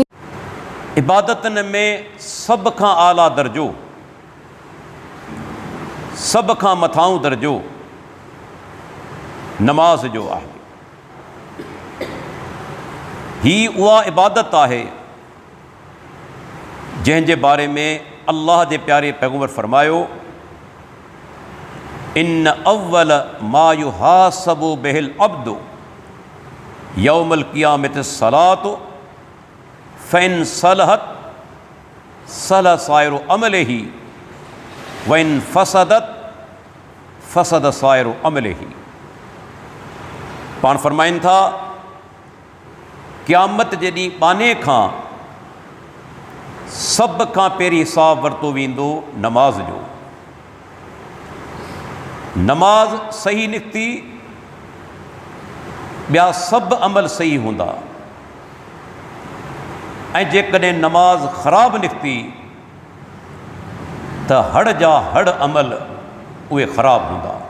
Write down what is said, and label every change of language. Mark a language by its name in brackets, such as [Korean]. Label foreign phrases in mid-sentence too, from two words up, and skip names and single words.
[Sindhi] इबादतन में सब खां आला दर्जो, सब खां मथाऊं दर्जो नमाज जो आहे। ही उहा इबादत आहे जंहिंजे बारे में अल्लाह जे प्यारे पैगंबर फरमायो, [Arabic] إن أول ما يحاسب به العبد يوم القيامة صلاته فإن صلحت صلح سائر عمله وإن فسدت فسد سائر عمله. [Sindhi] पाण फरमाइनि था, क़यामत जे ॾींहुं बाने खां सभ खां पहिरीं हिसाब वरितो वेंदो नमाज जो। नमाज सही निकिती, ॿिया सभु अमल सही हूंदा, ऐं जेकॾहिं नमाज ख़राब निकिती त हड़ जा हड़ अमल उहे ख़राब हूंदा।